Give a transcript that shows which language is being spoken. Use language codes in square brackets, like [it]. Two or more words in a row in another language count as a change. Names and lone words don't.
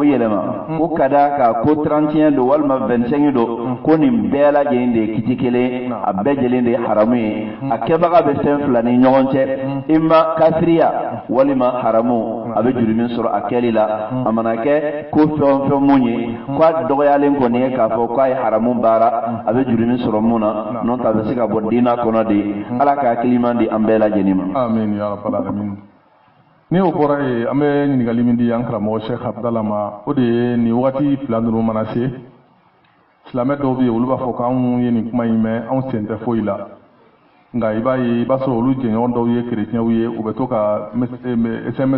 [bm] yɛlɛma ko ka d'a kan ko 31 don walima 25 don ko nin bɛɛ lajɛlen de ye kiti kelen a bɛɛ lajɛlen de ye haramu ye a kɛbaga bɛ fɛn fila ni ɲɔgɔn cɛ i ma kafiriya walima haramu a bɛ juru min sɔrɔ a kɛli la a mana kɛ ko fɛn o fɛn mun ye ko a dɔgɔyalen kɔni ye k'a fɔ k'a ye haramu baara a bɛ juru min sɔrɔ mun na n'o tɛ a bɛ se ka bɔ diina kɔnɔ de ala ka hakiliman di an bɛɛ lajɛlen ma. [ar] آمين يا رب العالمين. [bm] Ni o bɔra yen an bɛ ɲininkali min di an karamɔgɔ Sheikh Abdallah ma o de ye nin wagati fila ninnu mana se silamɛ dɔw bɛ yen olu b'a fɔ k'anw ye nin kuma in mɛn anw sen tɛ foyi la nka i b'a ye i b'a sɔrɔ olu jɛɲɔgɔn dɔw ye kerecɛnw ye u bɛ to ka SMS